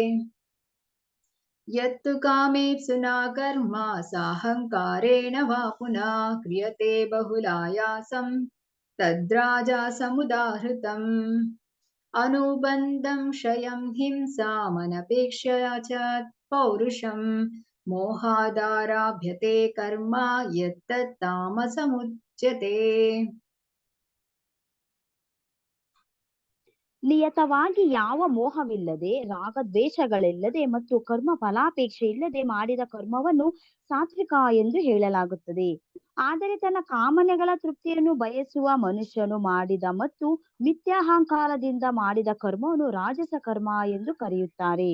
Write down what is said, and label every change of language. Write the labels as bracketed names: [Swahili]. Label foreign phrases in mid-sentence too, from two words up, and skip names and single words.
[Sanskrit] यत्तु कामेप्सुना कर्म साहङ्कारेण वा पुनः क्रियते बहुलायासं तद्राजसमुदाहृतम्। अनुबन्धं क्षयं हिंसामनपेक्षया च पौरुषं मोहादाराभ्यते कर्म यत्तत् तामसमुच्यते। [Kannada] ನಿಯತವಾಗಿ ಯಾವ ಮೋಹವಿಲ್ಲದೆ ರಾಗದ್ವೇಷಗಳಿಲ್ಲದೆ ಮತ್ತು ಕರ್ಮ ಫಲಾಪೇಕ್ಷೆ ಇಲ್ಲದೆ ಮಾಡಿದ ಕರ್ಮವನ್ನು ಸಾತ್ವಿಕ ಎಂದು ಹೇಳಲಾಗುತ್ತದೆ. ಆದರೆ ತನ್ನ ಕಾಮನೆಗಳ ತೃಪ್ತಿಯನ್ನು ಬಯಸುವ ಮನುಷ್ಯನು ಮಾಡಿದ ಮತ್ತು ಮಿಥ್ಯಾಹಂಕಾರದಿಂದ ಮಾಡಿದ ಕರ್ಮವನ್ನು ರಾಜಸ ಕರ್ಮ ಎಂದು ಕರೆಯುತ್ತಾರೆ.